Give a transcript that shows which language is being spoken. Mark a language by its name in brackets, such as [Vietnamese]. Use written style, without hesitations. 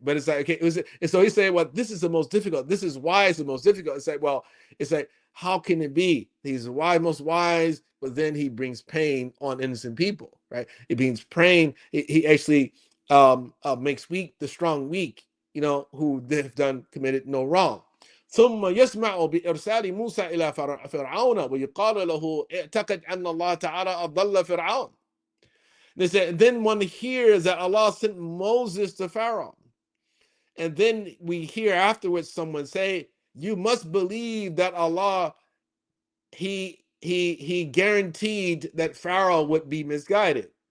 [English] But it's like, okay, and so He's saying, well, this is the most difficult. This is why it's the most difficult. It's like, well, it's like, how can it be? He's wise, most wise, but then He brings pain on innocent people, right? It means pain. He actually makes weak the strong weak, who have committed no wrong. [Arabic] ثم يسمع بإرسال موسى إلى فرعون ويقال له اعتقد أن الله تعالى أضل فرعون. [English] They said, then one hears that Allah sent Moses to Pharaoh. And then we hear afterwards someone say, you must believe that Allah, he guaranteed that Pharaoh would be misguided.